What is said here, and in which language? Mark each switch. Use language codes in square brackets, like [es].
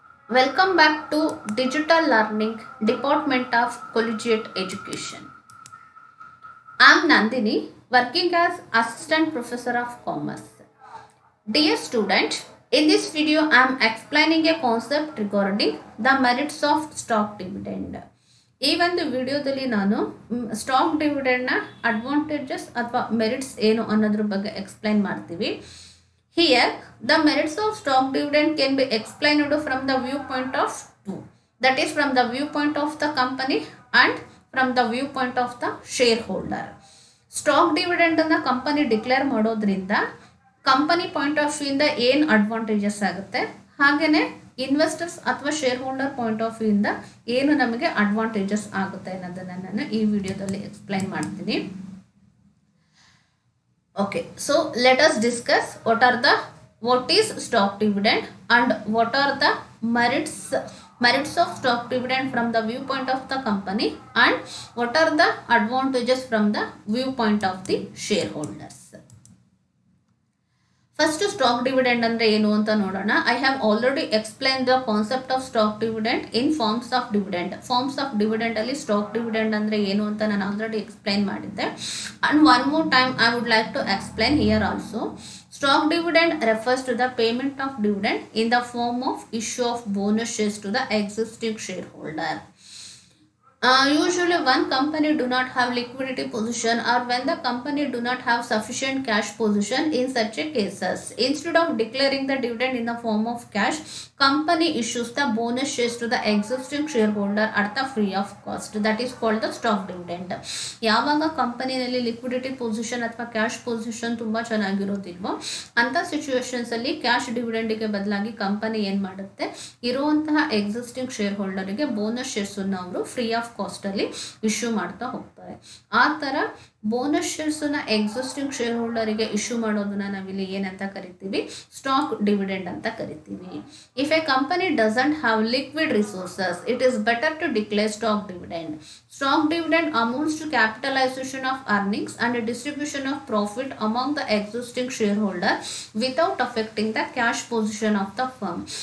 [en] Welcome back to Digital Learning Department of Collegiate Education. I am Nandini, working as Assistant Professor of Commerce. Dear student, in this video I am explaining a concept regarding the merits of stock dividend. [kn] ಈ ಒಂದು ವಿಡಿಯೋದಲ್ಲಿ ನಾನು stock ಡಿವಿಡೆಂಡ್ನ advantages ಅಥವಾ merits ಏನು ಅನ್ನೋದ್ರ ಬಗ್ಗೆ explain ಮಾಡ್ತೀವಿ. [en] Here, the merits of stock dividend can be explained from the viewpoint of two. That is from the viewpoint of the company and from the viewpoint of the shareholder. [kn] Stock dividend ಅನ್ನು company declare ಮಾಡೋದ್ರಿಂದ company point of view ಇಂದ ಏನು advantages ಆಗುತ್ತೆ, ಹಾಗೆಯೇ investors ಅಥವಾ share holder point of view ಇಂದ ಏನು ನಮಗೆ ಅಡ್ವಾಂಟೇಜಸ್ ಆಗುತ್ತೆ ಅನ್ನೋದನ್ನು ನಾನು ಈ ವಿಡಿಯೋದಲ್ಲಿ ಎಕ್ಸ್ಪ್ಲೈನ್ ಮಾಡ್ತೀನಿ. [en] Okay, so let us discuss what is stock dividend and what are the merits of stock dividend from the viewpoint of the company and what are the advantages from the viewpoint of the shareholders. First, stock dividend [kn] andre enu anta nodona. [en] I have already explained the concept of stock dividend in forms of dividend. [kn] Forms of dividend alli stock dividend andre enu anta ನಾನು already explain ಮಾಡಿದ್ದೆ. [en] And one more time I would like to explain here also. Stock dividend refers to the payment of dividend in the form of issue of bonus shares to the existing shareholder. Usually one company do not have liquidity position, or when the company do not have sufficient cash position, in such a cases, instead of declaring the dividend in the form of cash, company issues the bonus shares to the existing shareholder at the free of cost. That is called the stock dividend. [kn] ಯಾವಾಗ ಕಂಪನಿನಲ್ಲಿ liquidity position ಅಥವಾ cash position ತುಂಬಾ ಚೆನ್ನಾಗಿರೋದಿಲ್ವೋ ಅಂತ situations ಅಲ್ಲಿ cash ಡಿವಿಡೆಂಡ್ಗೆ ಬದಲಾಗಿ company ಏನ್ ಮಾಡುತ್ತೆ, ಇರುವಂತಹ existing share ಹೋಲ್ಡರ್ಗೆ bonus shares ಅನ್ನು ಅವರು ಫ್ರೀ ಆಫ್ ಕಾಸ್ಟ್ ಅಲ್ಲಿ ಇಶ್ಯೂ ಮಾಡ್ತಾ ಹೋಗ್ತಾರೆ. ಆ ತರ ಬೋನಸ್ ಶೇರ್ಸ್ ನ ಎಕ್ಸಿಸ್ಟಿಂಗ್ ಶೇರ್ ಹೋಲ್ಡರ್ಗೆ ಇಶ್ಯೂ ಮಾಡೋದನ್ನ ನಾವಿಲ್ಲಿ ಏನಂತ ಕರಿತೀವಿ, ಸ್ಟಾಕ್ ಡಿವಿಡೆಂಡ್ ಅಂತ ಕರಿತೀವಿ. [en] If a company doesn't have liquid resources, it is better to declare stock dividend. Stock dividend amounts to capitalization of earnings and distribution of profit among the existing shareholder without affecting the cash position of the firm.